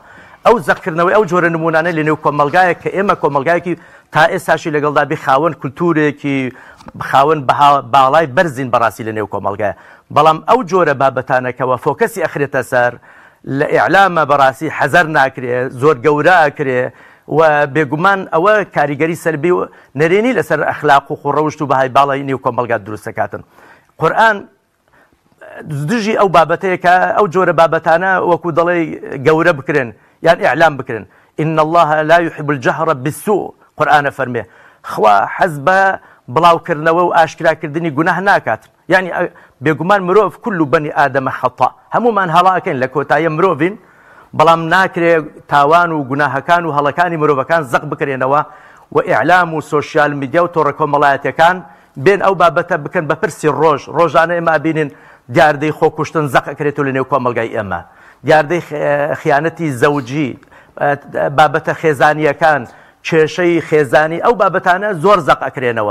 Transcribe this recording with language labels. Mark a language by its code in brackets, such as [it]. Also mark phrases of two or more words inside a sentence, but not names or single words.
[ckb] ئەو زەقکردنەوەی ئەو جۆرە نمونانە لە نێو کۆمەلگایە کە ئێمە کۆمەلگایەکی تا ئێستاشی لەگەڵدا بێ خاوەن کولتورێکی خاوەن باڵای بەرزین بەڕاستی لە نێو کۆمەلگایە، بەڵام ئەو جۆرە بابەتانەکەوە فۆکەسی ئەخرێتە سەر لە ئیعلامە بەڕاستی حەزەر ناکرێ، زۆر گەورە ئەکرێ و بێگومان ئەوە کاریگەری سەربی و نەرێنی لەسەر ئەخلاق و خوڕەوشت و بەهای باڵی نێو کۆمەلگات دروستەکاتن. قورئان دژی ئەو بابەتەیەکە ئەو جۆرە بابەتانە وەکو دەڵێ گەورە بکرێن یان ئیعلام بکرێن. [ar] إن الله لا يحب الجهر بالسوء [ckb] قورئانە فەرمێ خوا حەز بە بڵاوکردنەوە و ئاشکراکردنی گوناه ناکات. یعنی بێگومان مرۆڤ [ar] كل بني آدم خطأ، [ckb] هەمومان هەڵاکەین لە کۆتاییە مرۆڤین، بەڵام ناکرێ تاوان و گوناهەکان و هەڵەکانی مرۆڤەکان زەق بکرێنەوە و ئیعلام و سۆشیال میدیا و تۆڕە کۆمەڵایەتیەکان بێن ئەو بابەتە بکەن بە پرسی ڕۆژانە ئێمە بینین دیاردەی خۆکوشتن زەق ئەکرێتەوە لە نێو کۆمەلگای ئێمە، دیاردەی خیانەتی زەوجی، بابەتە خێزانیەکان، کێشەی خێزانی، ئەو بابەتانە زۆر زەق ئەکرێنەوە.